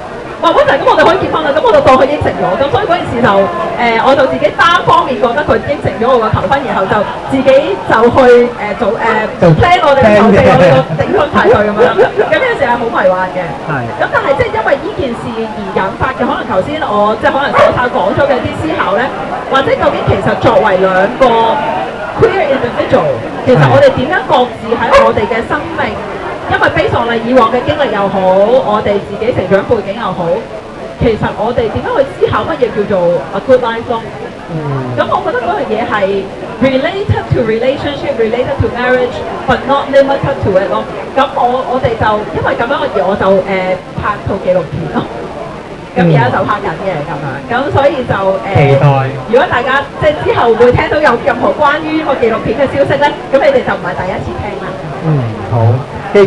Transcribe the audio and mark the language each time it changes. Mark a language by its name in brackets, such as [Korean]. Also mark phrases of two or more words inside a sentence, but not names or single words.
[Cantonese] 話嗰陣咁我哋可以結婚啦，咁我就當佢應承咗，咁所以嗰件事就我就自己單方面覺得佢應承咗我個求婚，然後就自己就去plan 我哋嘅籌備我哋個訂婚派對咁樣，咁呢件事係好迷幻嘅。咁但係即係因為呢件事而引發嘅，可能頭先我即係可能手下講咗嘅啲思考咧，或者究竟其實作為兩個 [English] queer individual， [Cantonese] 其實我哋點樣各自喺我哋嘅生命。因為非常以往嘅經歷又好，我哋自己成長背景又好，其實我哋點樣去思考乜嘢叫做 [English] a good life [Cantonese] 咯？咁我覺得嗰樣嘢係 [English] related to relationship，related to marriage，but not limited to it 咯。 [Cantonese] 咁我哋就因為咁樣而我就拍套紀錄片咯。咁而家就拍緊嘅咁樣，咁所以就期待。如果大家即係之後會聽到有任何關於個紀錄片嘅消息咧，咁你哋就唔係第一次聽啦。